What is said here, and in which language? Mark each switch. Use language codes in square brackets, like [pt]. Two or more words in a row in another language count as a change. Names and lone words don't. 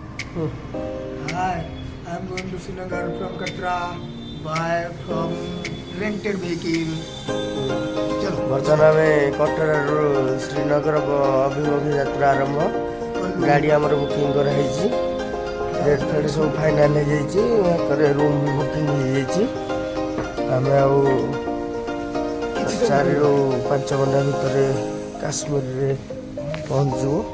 [en] Hi, I'm going to Srinagar from Katra by from rented vehicle. [or] चलो ବର୍ତ୍ତମାନ ଆମେ କଟରାରୁ ଶ୍ରୀନଗର ଅଭିମୁଖୀ ଯାତ୍ରା ଆରମ୍ଭ। ଗାଡ଼ି ଆମର ବୁକିଂ କରାହେଇଛି, ରେଟ୍ ଫେଟ୍ ସବୁ ଫାଇନାଲ୍ ହେଇଯାଇଛି, ଏକରେ ରୁମ୍ ବି ବୁକିଂ ହେଇଯାଇଛି। ଆମେ ଆଉ 4ରୁ 5 ଘଣ୍ଟା ଭିତରେ କାଶ୍ମୀରରେ ପହଞ୍ଚିବୁ।